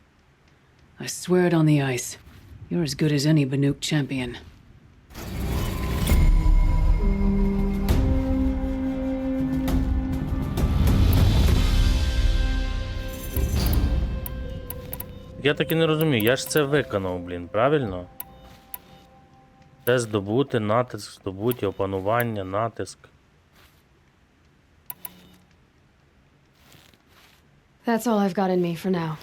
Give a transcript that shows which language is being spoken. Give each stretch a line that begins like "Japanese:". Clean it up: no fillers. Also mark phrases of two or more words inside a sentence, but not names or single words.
English: I swear it on the ice. You're as good as any Banuk champion.
Ukrainian: Я так і не розумію, я ж це виконав, блін, правильно? Це здобути, натиск, здобуті, опанування, натиск.
English: That's all I've got in me for now.